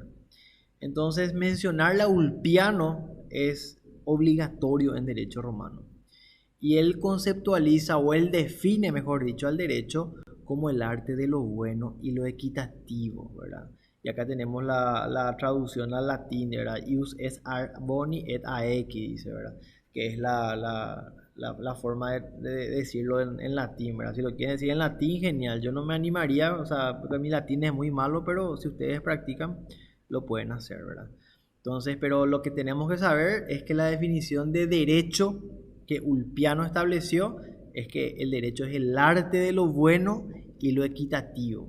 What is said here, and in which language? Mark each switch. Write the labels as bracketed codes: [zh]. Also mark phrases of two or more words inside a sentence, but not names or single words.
[es] Entonces mencionar la Ulpiano es obligatorio en derecho romano. Y él conceptualiza, o él define, mejor dicho, al derecho como el arte de lo bueno y lo equitativo, ¿verdad? Y acá tenemos la traducción al latín, ¿verdad? [la] Ius es boni et aequi, [es] dice, ¿verdad? Que es la forma de decirlo en latín, ¿verdad? Si lo quieren decir en latín, genial. Yo no me animaría, o sea, porque mi latín es muy malo, pero si ustedes practican, lo pueden hacer, ¿verdad? Entonces, pero lo que tenemos que saber es que la definición de derecho que Ulpiano estableció es que el derecho es el arte de lo bueno y lo equitativo.